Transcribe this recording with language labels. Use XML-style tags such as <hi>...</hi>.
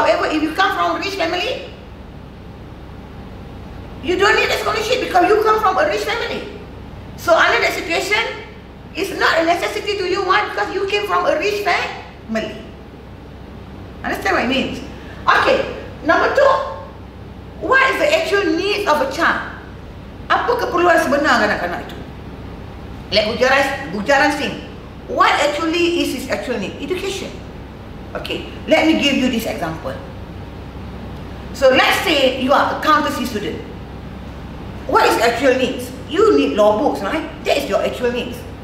<en>However, if you come from a rich family, you don't need a scholarship because you come from a rich family. So under that situation, it's not a necessity to you, why? Because you came from a rich family. Understand what it means? Okay, number 2, what is the actual needs of a child?</en> <ms>Apa keperluan sebenar kanak-kanak itu?</ms> <en>Like Gujaran Singh, what actually is his actual need? Education. Okay, let me give you this example. So let's say you are accountancy student. What is actual needs? You need law books, right? That is your actual needs.</en>